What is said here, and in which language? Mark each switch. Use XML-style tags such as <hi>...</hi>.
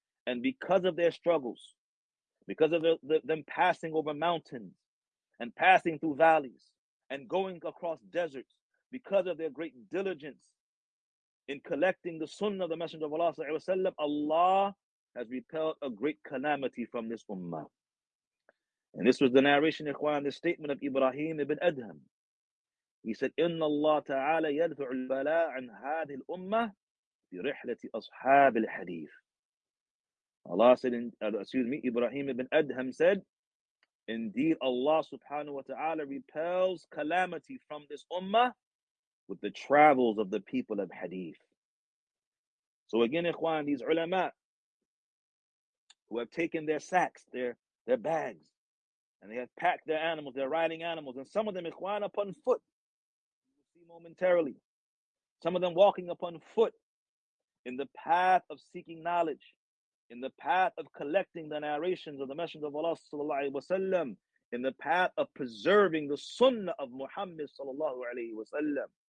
<en>And because of their struggles, because of them passing over mountains and passing through valleys and going across deserts, because of their great diligence in collecting the sunnah of the Messenger of Allah sallallahu alayhi wa sallam, Allah has repelled a great calamity from this ummah. And this was the narration, Ikhwan, the statement of Ibrahim ibn Adham. He said,</en> <ar>إِنَّ اللَّهَ تَعَالَى يَدْفَعُ الْبَلَىٰ عَنْ هَذِهِ الْأُمَّةِ بِرِحْلَةِ أَصْحَابِ الْحَدِيثِ.</ar> <en>Allah said, Ibrahim ibn Adham said, indeed Allah subhanahu wa ta'ala repels calamity from this ummah with the travels of the people of hadith. So again, Ikhwan, these ulama who have taken their sacks, their bags, and they have packed their animals, their riding animals, and some of them, Ikhwan, upon foot, momentarily, some of them walking upon foot in the path of seeking knowledge, in the path of collecting the narrations of the Messenger of Allah sallallahu alaihi wasallam, in the path of preserving the sunnah of Muhammad sallallahu alaihi wasallam.</en>